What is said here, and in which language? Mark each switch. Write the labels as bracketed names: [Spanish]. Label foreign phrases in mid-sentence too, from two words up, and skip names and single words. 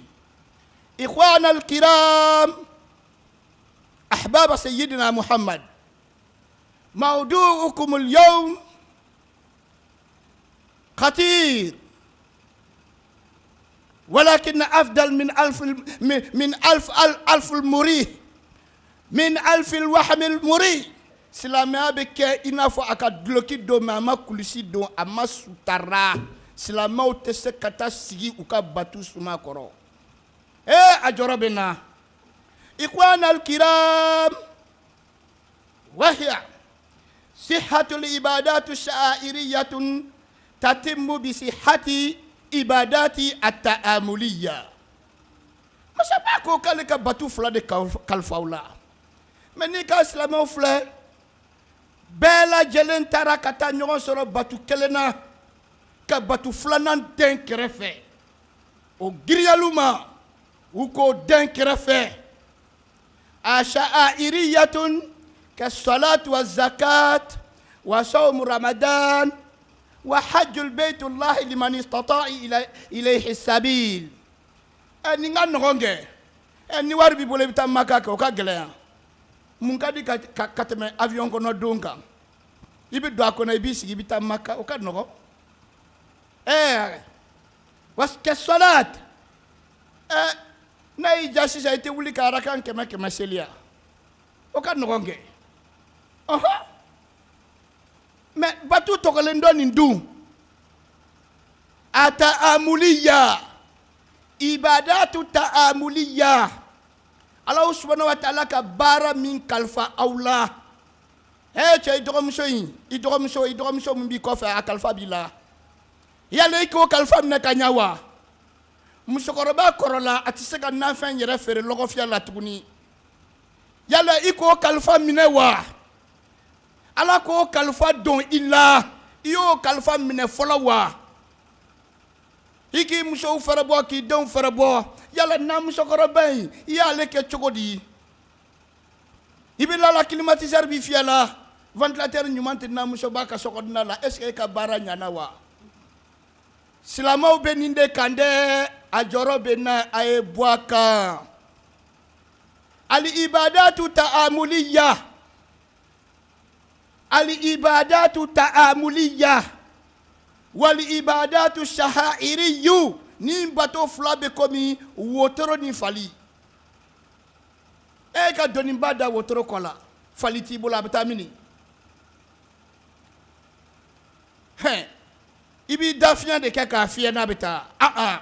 [Arabic] إخوانا الكرام أحباب سيدنا محمد، موضوعكم اليوم خطير، ولكن أفضل من ألف المريح، من ألف الوهم المريح. [Bambara] Silamɛya bɛ kɛ i n'a fɔ a ka duloki don mais a ma kulisi don, a ma sutara. Silamɛw tɛ se ka taa sigi u ka batu suma kɔrɔ. A jɔrɔ bɛ na. [Arabic] إخوانا الكرام، وهي صحة العبادات الشعائرية تتم بصحة العبادات التعاملية. [Bambara] Masa ba ko k'ale ka batu fila de kalifaw la, mais n'i ka silamɛw filɛ bɛɛ lajɛlen taara ka taa ɲɔgɔn sɔrɔ batu kelen na, ka batu filanan den kɛrɛfɛ. O giriyalu ma u k'o den kɛrɛfɛ. [Arabic] الشعائرية ka صلاة وزكاة وصوم رمضان وحج بيت الله لمن استطاع إليه سبيل. [Bambara] Ni nga nɔgɔn kɛ, ni wari b'i bolo i bɛ taa Maka kɛ, o ka gɛlɛn. Mun ka di ka tɛmɛ avion kɔnɔ don kan? I bɛ don a kɔnɔ i b'i sigi i bɛ taa Maka, o ka nɔgɔn. Kɛ salat, n'a y'i ja sisan i tɛ wuli ka arakan kɛmɛ seli ya, o ka nɔgɔn kɛ. Mais batu tɔgɔlen dɔ nin dun, [Arabic] a تعاملية، عبادة تعاملية. الله سبحانه وتعالى [Bambara] ka baara min kalifa aw la. Cɛ i dɔgɔmuso min b'i kɔfɛ a kalifa b'i la. Yala i k'o kalifa minɛ ka ɲa wa? Musokɔrɔba kɔrɔla a tɛ se ka nafɛn yɛrɛ feere lɔgɔfiyɛ la tuguni. Yala i k'o kalifa minɛ wa? Ala k'o kalifa don i la, i y'o kalifa minɛ fɔlɔ wa? I k'i musow fɛrɛbɔ k'i denw fɛrɛbɔ. Yala na musokɔrɔba in i y'ale kɛ cogo di? I bɛ lala climatiseur b'i fiyɛ la, ventilateur ɲuman tɛ na musoba ka sokɔnɔna la, [French] est ce que [Bambara] e ka baara ɲana wa? Silamɛw bɛ nin de kan dɛ, a jɔrɔ bɛ na, a ye bɔ a kan. [Arabic] العبادة التعاملية، العبادة التعاملية، والعبادة الشعائرية. [Bambara] Ni bato fila bɛ komi wotoro ni fali. E ka dɔnniba da wotoro kɔ la, fali t'i bolo a bɛ taa mini? I b'i da fiɲɛ de kɛ k'a fiyɛ n'a bɛ taa.